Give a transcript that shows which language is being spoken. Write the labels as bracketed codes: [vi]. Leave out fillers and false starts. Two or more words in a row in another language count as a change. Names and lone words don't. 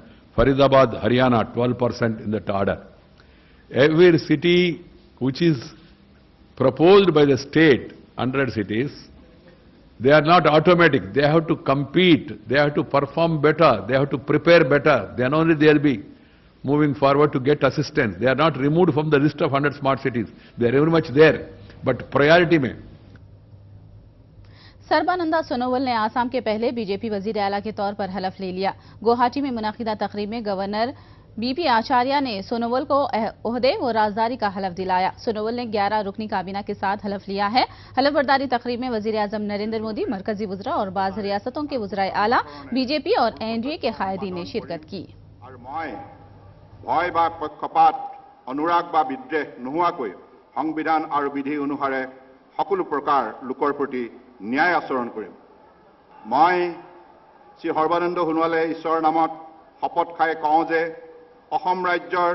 [en] Faridabad, Haryana, 12% in that order. Every city which is proposed by the state, 100 cities, they are not automatic. They have to compete. They have to perform better. They have to prepare better. Then only they will be moving forward to get assistance. They are not removed from the list of 100 smart cities. They are very much there. But priority में [ur] سربانند سونووال نے آسام کے پہلے بی جے پی وزیر اعلیٰ کے طور پر حلف لے لیا. گوہاٹی میں منعقدہ تقریب میں گورنر بی پی آچاریہ نے سونووال کو عہدے و رازداری کا حلف دلایا. سونووال نے 11 رکنی کابینہ کے ساتھ حلف لیا ہے۔ حلف برداری تقریب میں وزیر اعظم نریندر مودی، مرکزی وزراء اور بعض ریاستوں کے وزرائے اعلیٰ، بی جے پی اور این ڈی اے کے قائدین نے شرکت کی. [as] ভয় বা পক্ষপাত অনুৰাগ বা বিদ্বেষ নোহোৱাকৈ সংবিধান আৰু বিধি অনুসাৰে সকলো প্ৰকাৰ লোকৰ প্ৰতি ন্যায় আচৰণ কৰিম। মই শ্ৰী সৰ্বানন্দ সোণোৱালে ঈশ্বৰৰ নামত শপত খাই কওঁ যে অসম ৰাজ্যৰ